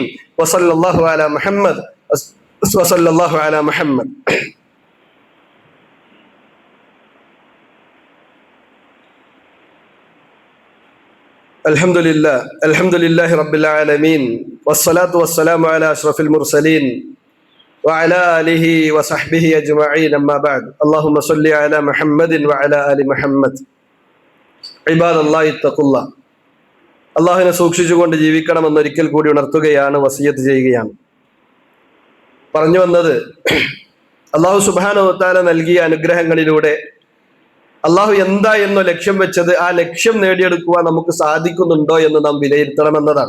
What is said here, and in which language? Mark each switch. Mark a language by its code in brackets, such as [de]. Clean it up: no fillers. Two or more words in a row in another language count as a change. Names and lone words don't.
[ar] وصلى الله على محمد وصلى الله على محمد. الحمد لله رب العالمين والصلاة والسلام على أشرف المرسلين وعلى آله وصحبه أجمعين أما بعد اللهم صل على محمد وعلى آل محمد عباد الله اتقوا الله. [ml] അള്ളാഹുവിനെ സൂക്ഷിച്ചുകൊണ്ട് ജീവിക്കണമെന്ന് ഒരിക്കൽ കൂടി ഉണർത്തുകയാണ്, വസിയത്ത് ചെയ്യുകയാണ്. പറഞ്ഞു വന്നത്, [ar] الله سبحانه وتعالى [ml] നൽകിയ അനുഗ്രഹങ്ങളിലൂടെ അള്ളാഹു എന്താ എന്നോ ലക്ഷ്യം വെച്ചത് ആ ലക്ഷ്യം നേടിയെടുക്കുവാൻ നമുക്ക് സാധിക്കുന്നുണ്ടോ എന്ന് നാം വിലയിരുത്തണമെന്നതാണ്.